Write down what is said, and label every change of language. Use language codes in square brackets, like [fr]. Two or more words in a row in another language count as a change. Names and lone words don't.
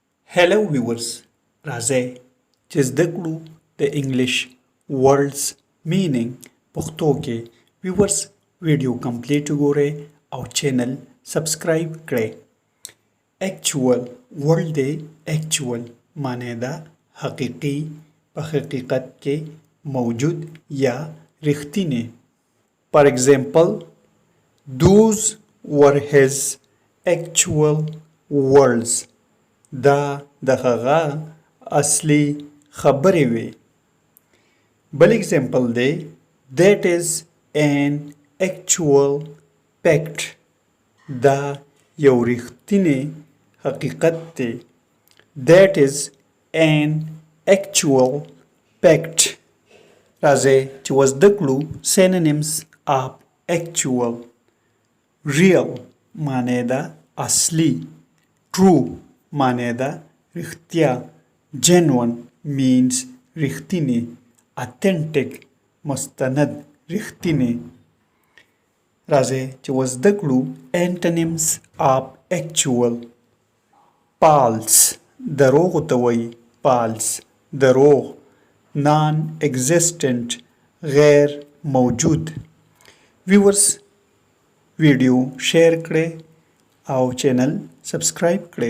[en] Hello viewers, [ps] راځئ چې زده کړو د [en] English words meaning [ps] پښتو کې. [en] viewers video complete [ps] وګورئ او [en] channel subscribe [ps] کړئ. [en] actual word دی. [ps] اکچوال معنی ده حقیقي، په حقیقت کې موجود یا رښتینی. [en] For example, those were his actual words. [ps] دا د هغه اصلي خبرې وې. بل اگزامپل دی. [en] That is an actual fact. [ps] دا یو رښتینی حقیقت دی. [en] That is an actual fact. [ps] راځئ چې وزده کړو [en] synonyms of actual. [ps] Real معنی ده اصلي. True معنی ده رښتیا. [en] Genuine means رښتینی. [ps] Authentic مستند رښتینی. راځئ چې وزده کړو [en] antonyms of actual. [ps] False دروغ ته وایي. False دروغ. Non-existent غیر موجود. [en] viewers video share [ps] کړئ او [en] channel subscribe [ps] کړئ.